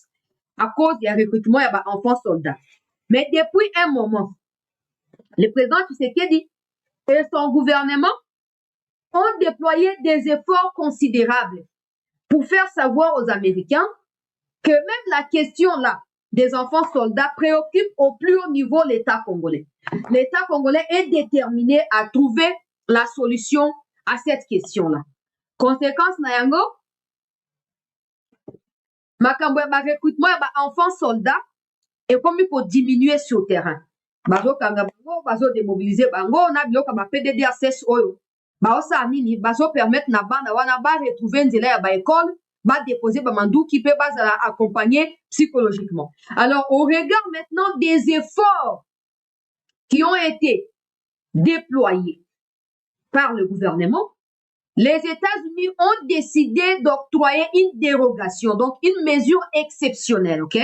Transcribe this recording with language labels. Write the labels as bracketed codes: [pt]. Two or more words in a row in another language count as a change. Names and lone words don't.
[fr] À cause du recrutement d'enfants soldats. Mais depuis un moment, le président Tshisekedi et son gouvernement ont déployé des efforts considérables pour faire savoir aux Américains que même la question là des enfants soldats préoccupe au plus haut niveau l'État congolais. L'État congolais est déterminé à trouver la solution à cette question-là. [ln] Conséquence nayango, makambo ya recrutement ya [fr] enfants soldats et comme il faut diminuer sur le terrain. [ln] Bazo kanga bango, bazo démobiliser bango, na biloko ba PDDRCS oyo. Baosa nini, bazo permettre na bana wana ba retrouver nzela ya ba école, ba déposer ba manduki pe ba accompagner psychologiquement. [fr] Alors au regard maintenant des efforts qui ont été déployés par le gouvernement, les États-Unis ont décidé d'octroyer une dérogation, donc une mesure exceptionnelle, ok?